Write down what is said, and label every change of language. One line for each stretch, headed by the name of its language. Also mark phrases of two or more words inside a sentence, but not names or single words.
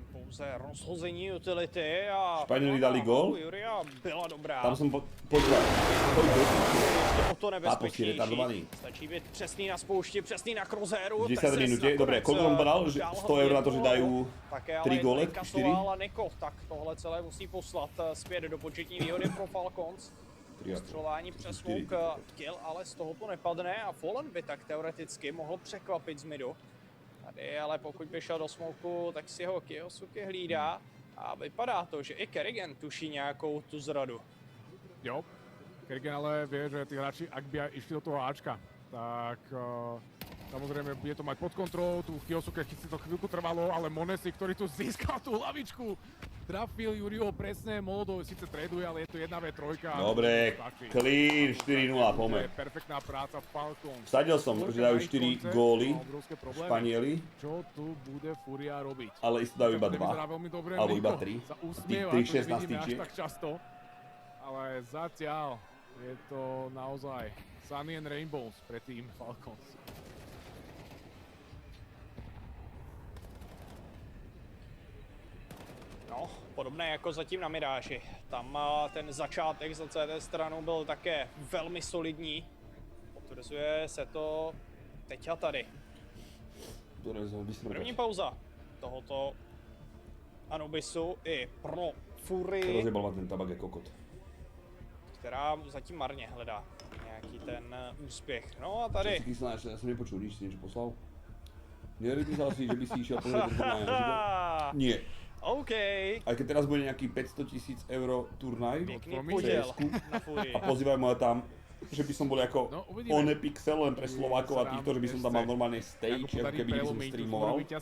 Czech: pouze rozhození utility a Španěli dali gól. Furia byla dobrá. Tam jsem pozval. O to nebezpečnější. Stačí být přesný na spoušti, přesný na crosshairu. 10 minutě, dobré, kolik vám podal? 100 € na to, že dají 3 góly, 4? A Niko, tak tohle celé musí poslat zpět do početní výhody pro Falcons. Střelování přes
English: smoke kill,
Czech: ale z toho to nepadne a Fallen by tak teoreticky mohl překvapit z midu. Tady ale pokud by šel do smoku, tak si ho Kyosuke hlídá a vypadá to, že i Kerrigan tuší nějakou tu zradu. Jo,
Slovak: Kerrigan ale vie, že tí hráči, ak by aj išli do toho Ačka, tak samozrejme bude to mať pod kontrolou, tu Kyosuke si to chvíľku trvalo, ale Monesi, ktorý tu získal tú hlavičku, trafil Juriho presne, Molodov síce traduje, ale je to 1v3. Dobre, clean, 4-0, pomer. To je perfektná práca Falcons. Vsadil som, že dajú 4 góly Španieli. Čo tu bude Furia robiť? Ale isto dajú iba 2, alebo iba 3. Tých 3-16 tyčiek. Tak často, ale zatiaľ je to naozaj
English: Sunny and Rainbows
Slovak: pre tým Falcons.
Czech: No, podobné jako zatím na Miráži. Tam ten začátek za CT stranu byl také velmi solidní. Potvrzuje se to teď a tady. První pauza tohoto Anubisu i pro Furii.
Slovak: Rozjebal ma ten tabak je kokot.
Czech: Která zatím marně hledá nějaký ten úspěch. No a tady.
Slovak: Čo si kysláš, ja som nepočul, když si niečo poslal. Nerepísal si, že by si išiel pozrieť turnaj na živo? Nie. OK. Aj keď teraz bude nejaký 500 000 € turnaj a pozývaj ma tam, že by som bol ako Onepixel len pre Slovákov a týchto, že by som tam mal normálne stage, ako keby som streamoval.